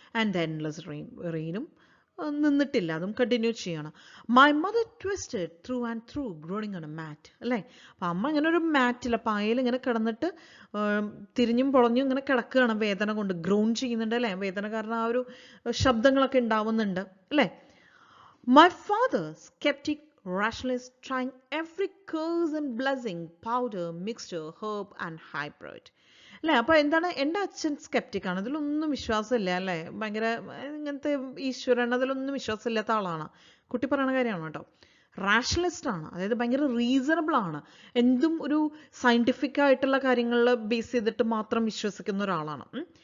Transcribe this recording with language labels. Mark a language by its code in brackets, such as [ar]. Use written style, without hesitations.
[en] and the endless [ml] റെയിനും നിന്നിട്ടില്ല, അതും continue ചെയ്യണം. [en] My mother twisted through and through groaning on a mat അല്ലേ. [ml] അപ്പം അമ്മ ഇങ്ങനെ ഒരു മാറ്റില്ല, പായൽ ഇങ്ങനെ കിടന്നിട്ട് തിരിഞ്ഞും പൊളഞ്ഞും ഇങ്ങനെ കിടക്കുകയാണ്, വേദന കൊണ്ട് ഗ്രോൺ ചെയ്യുന്നുണ്ട് അല്ലേ. വേദന കാരണം ആ ഒരു ശബ്ദങ്ങളൊക്കെ ഉണ്ടാവുന്നുണ്ട് അല്ലേ. [en] My father sceptic rationalist trying every curse and blessing, powder, mixture, herb and hybrid അല്ലേ. [ml] അപ്പോൾ എന്താണ്, എൻ്റെ അച്ഛൻ സ്കെപ്റ്റിക്കാണ്, അതിലൊന്നും വിശ്വാസമില്ല അല്ലേ. ഭയങ്കര ഇങ്ങനത്തെ ഈശ്വരൻ അതിലൊന്നും വിശ്വാസമില്ലാത്ത ആളാണ്. കുട്ടി പറയുന്ന കാര്യമാണ് കേട്ടോ. റാഷണലിസ്റ്റ് ആണ്, അതായത് ഭയങ്കര റീസണബിൾ ആണ്. എന്തും ഒരു സയൻറ്റിഫിക് ആയിട്ടുള്ള കാര്യങ്ങളിൽ ബേസ് ചെയ്തിട്ട് മാത്രം വിശ്വസിക്കുന്ന ഒരാളാണ്.